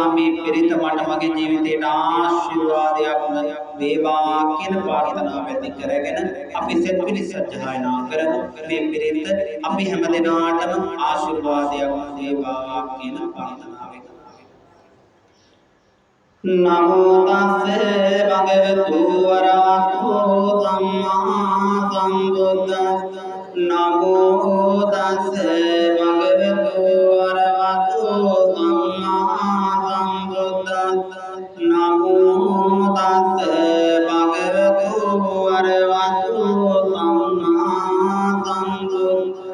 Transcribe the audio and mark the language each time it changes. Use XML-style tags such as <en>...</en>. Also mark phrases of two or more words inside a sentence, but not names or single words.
<si>මේ පිරිත මට මගේ ජීවිතයට ආශිර්වාදයක් වේවා කියන ප්‍රාර්ථනාව ඇති කරගෙන අපි සෙත් පිළිස සජ්ජායනා කරමු. මේ පිරිත අපි හැම දිනාටම ආශිර්වාදයක් වේවා කියන ප්‍රාර්ථනාවෙන්.</si> <pi>නමෝ තස්සේ භගවතු වරහතෝ සම්මා සම්බුද්දස්ස. නමෝ තස්සේ භගවතු වරහතෝ සම්මා සම්බුද්දස්ස. නමෝ තස්සේ භගවතු වරහතෝ සම්මා සම්බුද්දස්ස.</pi>